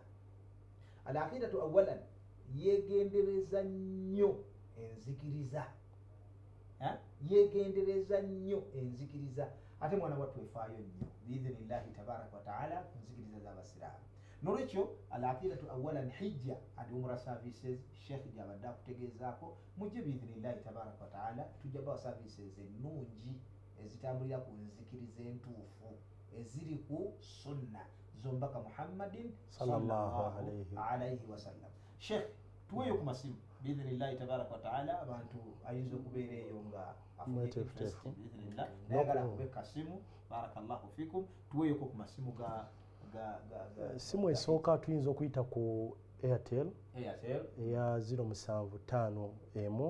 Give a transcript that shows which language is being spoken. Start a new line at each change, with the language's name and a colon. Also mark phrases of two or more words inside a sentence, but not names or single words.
Arabic: العقيدة أولا
Ganda: yeegendereza nnyo enzikiriza ate mwana wattu efaayo nnyo
Arabic: بإذن الله تبارك وتعالى
Ganda: ku nzikiriza z'abasiraamu. N'olwekyo
Arabic: العقيدة أولا
Ganda: hijja andi umra services Sheikh gy'abadde akutegeezaako mujje
Arabic: بإذن الله تبارك وتعالى
Ganda: tujja bawa services ennungi ezitambulira ku nzikiriza entuufu eziri ku sunna zombaka Muhammadin
Arabic: sallallahu عليه وسلم.
Ganda: Sheikh tuweyo ku masimu
Arabic: بإذن الله تبارك وتعالى
Ganda: abantu ayinza okubeera eyo nga mwetefutefu biidhnillah nayagala kubeka simu
Arabic: بارك الله فيكم
Ganda: tuweyo ku masimu ga simu esooka tuyinza okuyita ku Airtel eya 075 emu